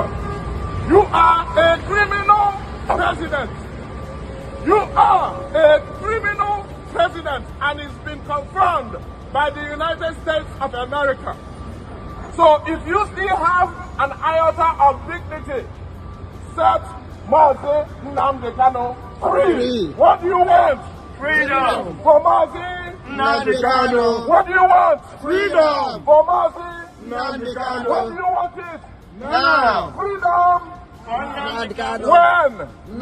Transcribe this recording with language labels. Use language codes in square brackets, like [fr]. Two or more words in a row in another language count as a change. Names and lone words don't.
[en] You are a criminal president. You are a criminal president, and it's been confirmed by the United States of America. So if you still have an iota of dignity, set Mazi Nnamdi Kanu free. What do you want? Freedom. For Mazi Nnamdi Kanu. What do you want? Freedom. For Mazi Nnamdi Kanu. When do you want it? Now. Freedom. Nnamdi Kanu. When?